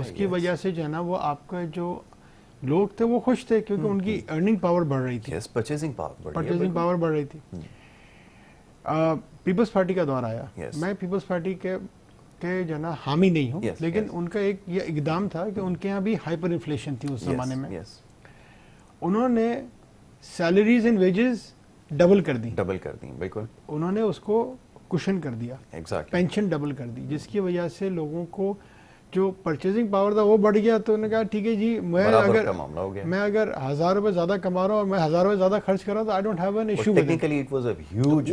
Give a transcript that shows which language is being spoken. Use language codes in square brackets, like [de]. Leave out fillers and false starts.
[ur] اس کی وجہ سے جو ہے نا وہ آپ کا جو لوگ تھے وہ خوش تھے کیونکہ ان کی ارننگ پاور بڑھ رہی تھی, [en] purchasing [ur] پاور بڑھ رہی تھی. پیپلز پارٹی کا دور آیا, میں پیپلز پارٹی کے جو نا حامی نہیں ہوں, لیکن ان کا ایک یہ اقدام تھا کہ ان کے یہاں بھی ہائپر انفلیشن تھی اس زمانے میں. انہوں نے سیلریز اینڈ ویجز ڈبل کر دی, بالکل. انہوں نے اس کو کشن کر دیا, پینشن ڈبل کر دی, جس کی وجہ سے لوگوں کو جو پرچیزنگ پاور تھا وہ بڑھ گیا. تو انہوں نے کہا ٹھیک ہے جی, میں اگر 1000 روپے زیادہ کما رہا ہوں اور میں 1000 روپے زیادہ خرچ کر رہا ہوں تو [en] I don't have an issue. Technically it was a huge,